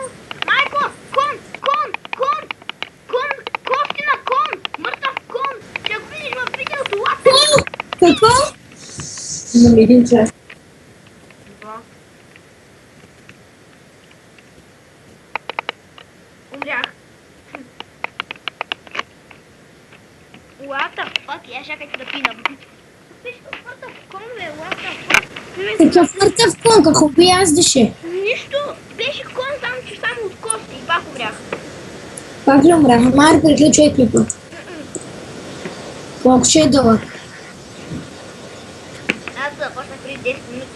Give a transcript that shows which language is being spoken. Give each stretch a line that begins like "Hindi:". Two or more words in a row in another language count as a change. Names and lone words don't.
Bulgarian: Майко, кон, костина кон, мъртъв кон. Ще го видиш в видеото, лапа. Какво? Имам един час. Умрях.
English: What the fuck?
Bulgarian: Я чакайте да пинам. Виж, мъртъв кон, бе,
English: what the fuck?
Bulgarian: Какъв мъртъв кон, какво би яздеше? Нищо, беше кон, само от кости и пак умрях. Пак ли умрях? Мар, приключвай клипа. Колко ще е дълъг? Аз започнах преди 10 минути.